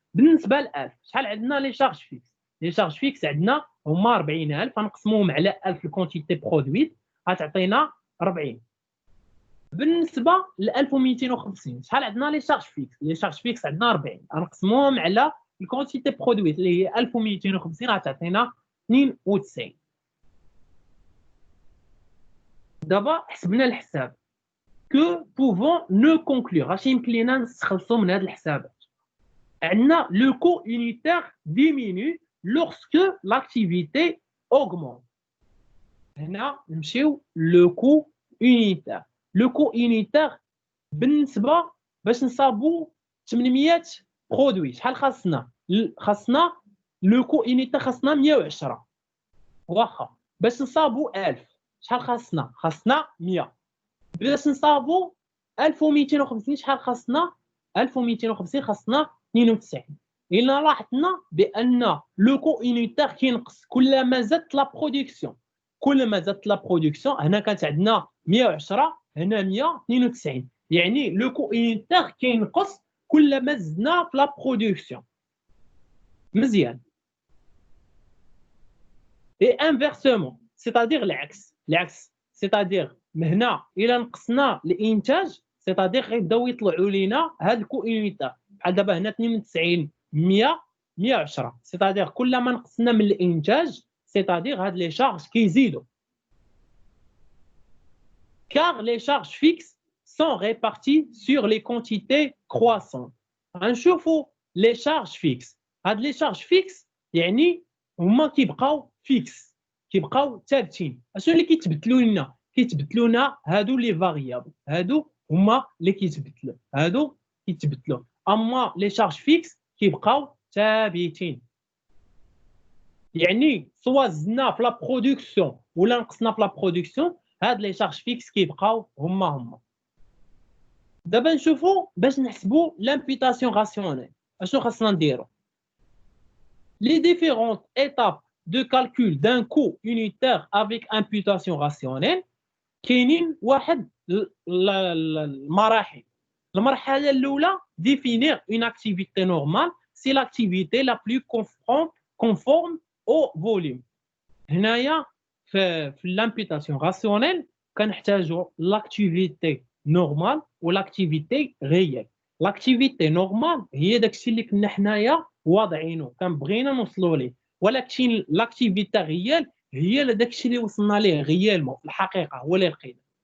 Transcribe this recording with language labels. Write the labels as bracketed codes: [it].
[ar] بالنسبه ل 1000 شحال عندنا لي شارج فيكس؟ لي شارج فيكس عندنا هما 40000 غنقسموهم على 1000 الكونتيتي برودويت غتعطينا 40. بالنسبه ل 1250 شحال عندنا لي شارج فيكس؟ لي شارج فيكس عندنا 40 غنقسموهم على الكونتيتي برودويت اللي هي 1250 غتعطينا 92. دابا حسبنا الحساب. [fr] que pouvons nous conclure [ar] اش يمكن لينا نستخلصوا من هاد الحسابات؟ عندنا [fr] le coût unitaire diminue lorsque l'activité augmente. [ar] هنا نمشيو le coût unitaire. le coût unitaire بالنسبه باش نصابوا 800 برودوي شحال خاصنا؟ خاصنا لو كو يونيتير خاصنا 110. واخا باش نصابوا 1000 شحال خاصنا؟ خاصنا 100. باش نصابوا 1250 شحال خاصنا؟ 1250 خاصنا 92. إلا لاحظنا بان لو كو يونيتير كينقص كلما زادت لا برودكسيون. كلما زادت لا برودكسيون هنا كانت عندنا 110 هنا 192. يعني لو كو يونيتير كينقص كلما زدنا في لا برودكسيون. مزيان. اي انفيرسومون سيتادير العكس سيتادير من هنا الى نقصنا الانتاج سيتادير غيبداو يطلعوا لينا هاد الكو يونيتير بحال دابا هنا 92 100 110. سيتادير كلما نقصنا من الانتاج سيتادير هاد لي شارج كيزيدوا. [fr] car les charges fixes sont réparties sur les quantités croissantes. [ar] غنشوفوا les charges fixes. هاد les charges fixes يعني هما كيبقاو فيكس كيبقاو ثابتين. اشنو اللي كيتبدلوا لنا؟ كيتبدلوا لنا هادو لي فاريابل. هادو هما اللي كيتبدلوا. هادو كيتبدلوا. اما les charges fixes كيبقاو ثابتين. يعني سوا زدنا في لا برودكسيون ولا نقصنا في لا برودكسيون هاد لي شارج فيكس كيبقاو هما. دابا نشوفوا باش نحسبوا لامبيتاسيون راسيونيل اشنو خاصنا نديرو. [fr] Les différentes étapes de calcul d'un coût unitaire avec imputation rationnelle [ar] كاينين واحد المراحل. المرحله الاولى [fr] définir une activité normale c'est l'activité la plus conforme au volume. [ar] هنايا في l'imputation rationnelle كنحتاجوا l'activité normale و l'activité réelle. l'activité normale هي داكشي اللي كنا حنايا واضعينه كنبغينا نوصلوا ليه، ولكن l'activité réelle هي داكشي اللي وصلنا ليه غيالمون في الحقيقه هو اللي لقينا.